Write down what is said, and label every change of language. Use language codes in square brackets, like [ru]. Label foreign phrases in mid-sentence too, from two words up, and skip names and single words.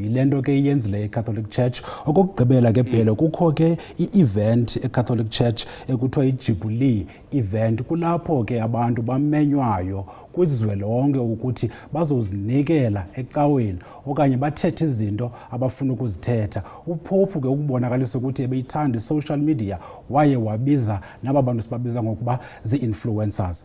[xh] Yilento ke iyenzile i-Catholic Church. Okokugqibela ke phela kukho ke i-event e-Catholic Church ekuthiwa i-Jubilee event. Kulapho ke abantu bamenywayo kwizwe lonke ukuthi bazozinikela ecaweni okanye bathethe izinto abafuna ukuzithetha. uPope ke ukubonakalisa ukuthi ebeyithanda i- [en] social media [xh] waye wabiza naba bantu sibabiza ngokuba zii-influencers.